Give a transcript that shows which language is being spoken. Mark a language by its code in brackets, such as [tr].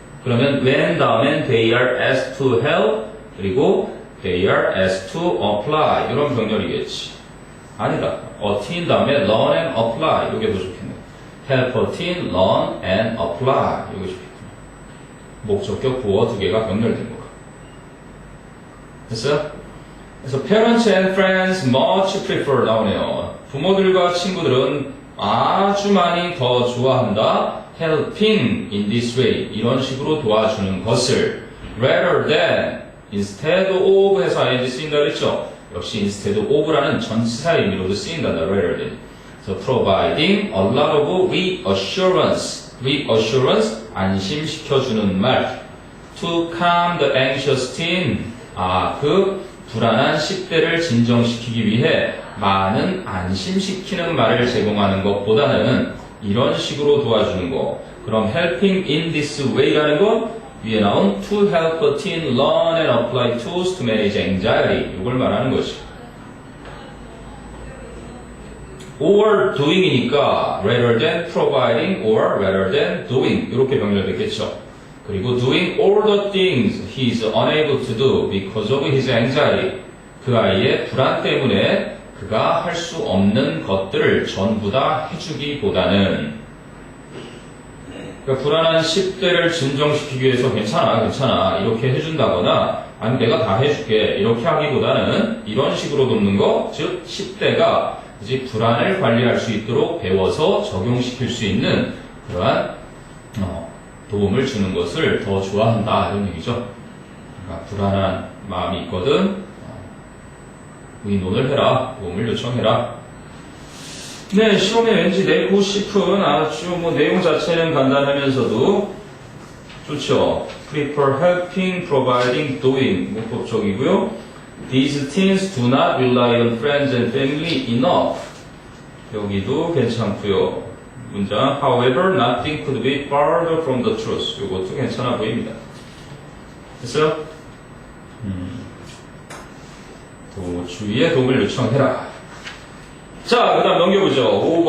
[ko] 그러면 [en] when [ko] 다음엔 [en] they are asked to help, 그리고 they are asked to apply, [ko] 이런 병렬이겠지. 아니다. [en] a teen 다음에 learn and apply, [ko] 이게 더 좋겠네. [en] help a teen learn and apply, [ko] 이게 좋겠구나. 목적격 보어 두 개가 병렬된 거가. 됐어요? [en] 그래서 parents and friends much prefer [ko] 나오네요. 부모들과 친구들은 아주 많이 더 좋아한다. [en] helping in this way, [ko] 이런 식으로 도와주는 것을 [en] rather than, instead of 해서 ing [ko] 쓰인다 그랬죠. 역시 instead of라는 전치사 의미로도 쓰인단다. [en] rather than. 그래서 providing a lot of reassurance, [ko] 안심시켜주는 말. [en] to calm the anxious teen, [ko] 그 불안한 10대를 진정시키기 위해 많은 안심시키는 말을 제공하는 것보다는 이런 식으로 도와주는 거. [en] 그럼 helping in this way [ko] 라는 건 위에 나온 [en] to help a teen learn and apply tools to manage anxiety, [ko] 이걸 말하는 거지. [en] or doing이니까 rather than providing or rather than doing, [ko] 이렇게 병렬됐겠죠. [en] 그리고 doing all the things he is unable to do because of his anxiety, [ko] 그 아이의 불안 때문에 그가 할 수 없는 것들을 전부 다 해주기보다는, 그러니까 불안한 10대를 진정시키기 위해서 괜찮아 이렇게 해준다거나 아니 내가 다 해줄게 이렇게 하기보다는 이런 식으로 돕는 거, 즉 10대가 이제 불안을 관리할 수 있도록 배워서 적용시킬 수 있는 그러한 도움을 주는 것을 더 좋아한다, 이런 얘기죠. 그러니까 불안한 마음이 있거든, 의논을 해라, 도움을 요청해라. 네, 시험에 왠지 내고 싶은 아주 내용 자체는 간단하면서도 좋죠. prefer, helping, providing, doing 문법적이고요. [en] These teens do not rely on friends and family enough. [ko] 여기도 괜찮고요. [en] 문장 however, nothing could be farther from the truth. [ko] 이것도 괜찮아 보입니다. 됐어요? 주위에 도움을 요청해라. 자, 그 다음 넘겨보죠.